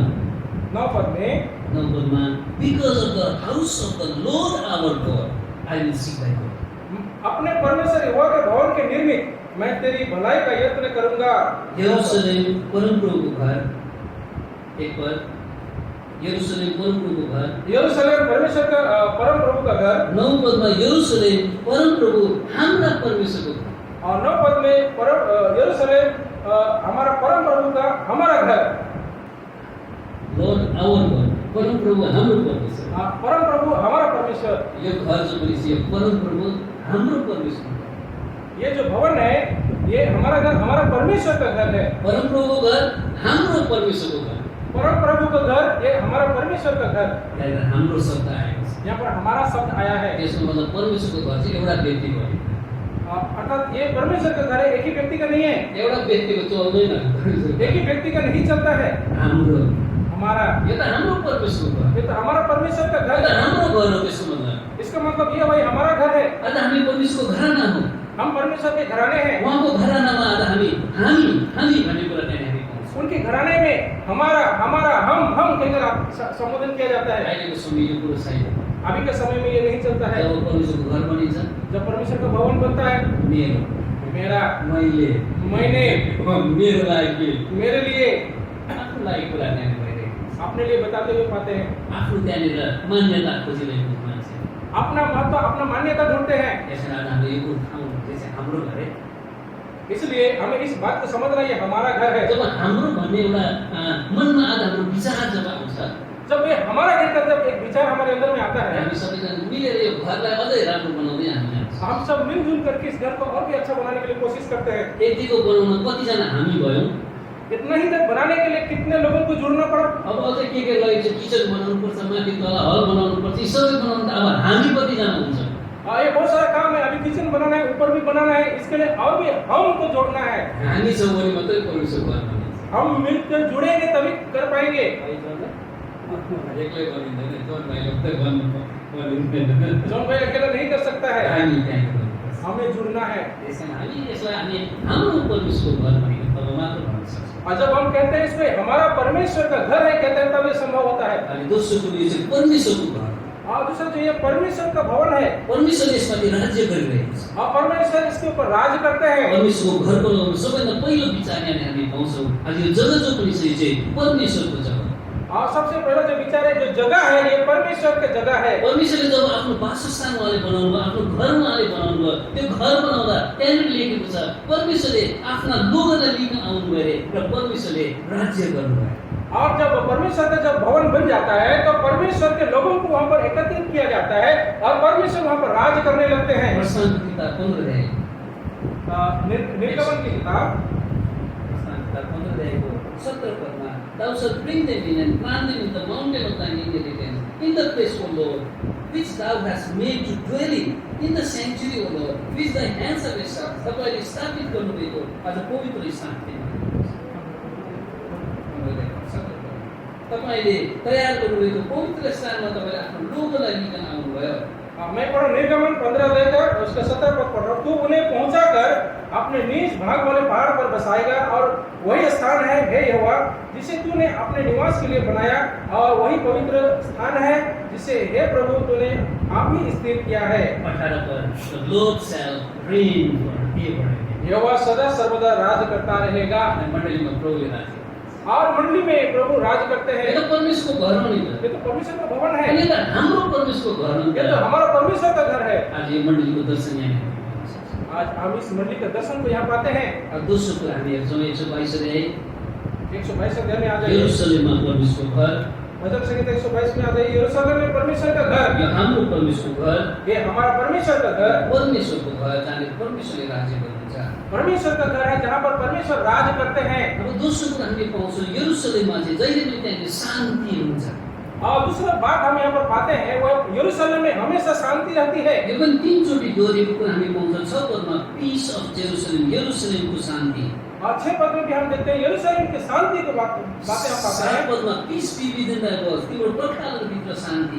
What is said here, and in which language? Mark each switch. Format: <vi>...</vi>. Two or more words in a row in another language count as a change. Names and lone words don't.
<hi>9 पद में</hi> <en>because of the house of the Lord our God I will seek thy good।</en> <hi>अपने परमेश्वर यहोवा के भवन के निर्मित मैं तेरी भलाई का यत्न करूंगा।</hi> <ne>यरूशलेम परम प्रभुको घर, एक पर यरूशलेम परम प्रभुको घर।</ne> <hi>यरूशलेम परमेश्वर का परम प्रभु का घर।</hi> <ne>9 पदमा यरूशलेम परम प्रभु हाम्रा परमेश्वरको घर।</ne> <hi>और 9 पद में परम यरूशलेम हमारा परम प्रभु का हमारा घर।</hi> <en>Lord our God,</en> <ne>परम प्रभु हाम्रो परमेश्वर।</ne> <hi>परम प्रभु हमारा परमेश्वर।</hi> <ne>यो घर जो बनिन्छ यो परम प्रभु हाम्रो परमेश्वर।</ne> <hi>ये जो भवन है ये हमारा घर, हमारा परमेश्वर का घर है।</hi> <ne>परम प्रभुको घर हाम्रो परमेश्वरको घर।</ne> <hi>परम प्रभु का घर ये हमारा परमेश्वर का घर।</hi> <ne>यहाँ हाम्रो शब्द आएको छ।</ne> <hi>यहाँ पर हमारा शब्द आया है।</hi> <ne>यसको मतलब परमेश्वरको घर चाहिँ एउटा व्यक्तिको हो।</ne> <hi>अर्थात ये परमेश्वर का घर है, एक ही व्यक्ति का नहीं है।</hi> <ne>एउटा व्यक्तिको चल्दैन,</ne> <hi>एक ही व्यक्ति का नहीं चलता है।</hi> <ne>हाम्रो,</ne> <hi>हमारा,</hi> <ne>यो त हाम्रो परमेश्वरको घर,</ne> <hi>ये तो हमारा परमेश्वर का</hi> <ne>यो घर त</ne> <hi>है।</hi> <ne>हाम्रो घर हो। त्यसको मतलब</ne> <hi>इसका मतलब ये भाई हमारा घर है।</hi> <ne>आज हामी परमेश्वरको घराना हौ।</ne> <hi>हम परमेश्वर के घराने हैं।</hi> <ne>उहाँको घरानामा आज हामी हामी हामी भन्ने कुरा त्यहाँ हामी पाउँछौँ।</ne> <hi>उनके घराने में हमारा हमारा हम कहकर संबोधन किया जाता है।</hi> <ne>अहिलेको समय यो कुरो छैन।</ne> <hi>अभी के समय में ये नहीं चलता है।</hi> <ne>जब परमेश्वरको घर बनिन्छ,</ne> <hi>जब परमेश्वर का भवन बनता है,</hi> <ne>मेरो,</ne> <hi>मेरा,</hi> <ne>मैले,</ne> <hi>मैंने,</hi> <ne>मेरो लागि,</ne> <hi>मेरे लिए,</hi> <ne>आफ्नो लागि कुरा त्यहाँ भइरहेको छ।</ne> <hi>अपने लिए बताते हुए पाते हैं।</hi> <ne>आफ्नो त्यहाँनिर मान्यता खोजिरहेको मान्छे,</ne> <hi>अपना महत्व, अपना मान्यता ढूंढते हैं।</hi> <ne>यसरी आज हाम्रो यो ठाउँ चाहिँ हाम्रो घर है।</ne> <hi>इसलिए हमें इस बात को समझना ये हमारा घर है।</hi> <ne>जब हाम्रो भन्ने एउटा मनमा आज हाम्रो विचार जब आउँछ,</ne> <hi>जब ये हमारा घर का जब एक विचार हमारे अंदर में आता है,</hi> <ne>हामी सबैजना मिलेर यो घरलाई अझै राम्रो बनाउँदै हामी जान्छौँ।</ne> <hi>हम सब मिलजुल करके इस घर को और भी अच्छा बनाने के लिए कोशिश करते हैं।</hi> <ne>यतिको बनाउन कतिजना हामी भयौँ।</ne> <hi>इतना ही तक बनाने के लिए कितने लोगों को जुड़ना पड़ा।</hi> <ne>अब अझै के लागि चाहिँ किचन बनाउनु पर्छ, माथि तल हल बनाउनु पर्छ, यी सबै बनाउनु त अब हामी कतिजना हुन्छ।</ne> <hi>ये बहुत सारा काम है, अभी किचन बनाना है, ऊपर भी बनाना है, इसके लिए और भी हमको जोड़ना है।</hi> <ne>हामी सबैले मात्रै परमेश्वरको घर बनिन्छ।</ne> <hi>हम मिलकर जुड़ेंगे तभी कर पाएंगे।</hi> <ne>एक्लै बनिँदैन, जोन भाइले मात्रै बनिँदैन।</ne> <hi>जॉन भाई अकेला नहीं कर सकता है,</hi> <ne>हामी त्यहाँ गर्नुपर्छ।</ne> <hi>हमें जुड़ना है।</hi> <ne>त्यसैले हामी यसलाई हामी हाम्रो परमेश्वरको घर भनेको तब मात्र भन्न सक्छौँ।</ne> <hi>और जब हम कहते हैं इसमें हमारा परमेश्वर का घर है, कहते हैं तब ये संभव होता है।</hi> <ne>अनि दोस्रो कुरो यो चाहिँ परमेश्वरको घर।</ne> <hi>और दूसरा जो ये परमेश्वर का भवन है,</hi> <ne>परमेश्वरले यसमाथि राज्य गरिरहेको छ।</ne> <hi>और परमेश्वर इसके ऊपर राज करते हैं।</hi> <ne>परमेश्वरको घर बनाउनु सबैभन्दा पहिलो विचार यहाँ हामी पाउँछौँ। आज यो जग्गा जो पनि छ यो चाहिँ परमेश्वरको जग्गा।</ne> <hi>और सबसे पहला जो विचार है, जो जगह है, ये परमेश्वर की जगह है।</hi> <ne>परमेश्वरले जब आफ्नो वासस्थान उहाँले बनाउनु भयो, आफ्नो घर उहाँले बनाउनु भयो, त्यो घर बनाउँदा त्यहाँनिर लेखेको छ परमेश्वरले आफ्ना लोकहरूलाई लिन आउनुभयो अरे र परमेश्वरले राज्य गर्नुभयो।</ne> <hi>और जब परमेश्वर का जब भवन बन जाता है, तो परमेश्वर के लोगों को वहाँ पर एकत्रित किया जाता है और परमेश्वर वहाँ पर राज करने लगते हैं।</hi> <ne>प्रस्थानको किताब 15 अध्याय,</ne> <hi>निर्गमन की किताब</hi> <ne>प्रस्थानको किताब 15 अध्यायको 17 पदमा,</ne> <en>Thou shalt bring them in and plant them in the mountain of thine inheritance, in the place, O Lord, which thou hast made to dwell in the sanctuary, O Lord, which thy hands have established.</en> <ne>तपाईँले स्थापित गर्नुभएको आज पवित्र स्थान तपाईँले तयार गर्नुभएको पवित्र स्थानमा तपाईँले आफ्नो लोकलाई लिन आउनुभयो।</ne> <hi>मैं पढ़ निर्गमन 15 अध्याय का उसका 17 पद पढ़ रहा हूँ। तू उन्हें पहुंचाकर अपने नीच भाग वाले पहाड़ पर बसाएगा और वही स्थान है हे यहोवा जिसे तूने अपने निवास के लिए बनाया, और वही पवित्र स्थान है जिसे हे प्रभु तूने आप ही स्थिर किया है।</hi> <en>18 पर The Lord shall reign forever.</en> <hi>यहोवा सदा सर्वदा राज करता रहेगा।</hi> <ne>मण्डलीमा प्रभुले राज्य</ne> <hi>और मंडली में प्रभु राज करते हैं। ये तो</hi> <ne>परमेश्वरको घर हो नि त।</ne> <hi>ये तो परमेश्वर का भवन है,</hi> <ne>अनि त हाम्रो परमेश्वरको घर हो नि</ne> <hi>ये तो</hi> <ne>त।</ne> <hi>हमारा परमेश्वर का घर है।</hi> <ne>आज यो मण्डलीको दर्शन यहाँ हामी गर्न सक्छौँ।</ne> <hi>आज हम इस मंडली के दर्शन को यहाँ पाते हैं।</hi> <ne>अब दोस्रो कुरा हामी हेर्छौँ 122 अध्याय</ne> <hi>122 अध्याय में आ जाइए।</hi> <ne>यरुशलेममा परमेश्वरको घर,</ne> <hi>भजन संहिता 122 में आ जाइए। यरूशलेम में परमेश्वर का घर,</hi> <ne>यो हाम्रो परमेश्वरको घर,</ne> <hi>ये हमारा परमेश्वर का घर,</hi> <ne>परमेश्वरको घर जहाँ परमेश्वरले राज्य गर्नुहुन्छ।</ne> <hi>परमेश्वर का घर है जहाँ पर परमेश्वर राज करते हैं।</hi> <ne>अब दोस्रो कुरा हामीले पाउँछौँ यरुशलेममा चाहिँ जहिले पनि त्यहाँ शान्ति हुन्छ।</ne> <hi>और दूसरा बात हम यहाँ पर पाते हैं, वो यरूशलेम में हमेशा शांति रहती है।</hi> <ne>यो पनि 3 चोटि दोहोरिएको कुरा हामी पाउँछौँ। 6 पदमा</ne> <en>peace of Jerusalem,</en> <ne>यरुशलेमको शान्ति।</ne> <hi>और 6 पद में भी हम देखते हैं यरूशलेम की शांति की बातें हम पाते 7 हैं।</hi> <ne>पदमा</ne> <en>peace be within thy walls,</en> <ne>तिम्रो पर्खालभित्र शान्ति।</ne>